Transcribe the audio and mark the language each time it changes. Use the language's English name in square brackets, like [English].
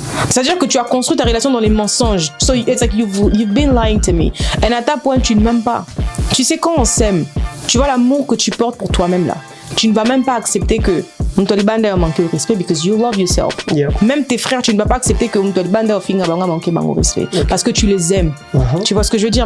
[French] C'est-à-dire que tu as construit ta relation dans les mensonges. [English] So it's like you've been lying to me. [French] Et à ta point, tu ne m'aimes pas. Tu sais, quand on s'aime, tu vois l'amour que tu portes pour toi-même là. Tu ne vas même pas accepter que Mtolibanda a manqué au respect [English] because you love yourself. Yeah. [French] Même tes frères, tu ne vas pas accepter que Mtolibanda a manqué au respect parce que tu les aimes. Tu vois ce que je veux dire?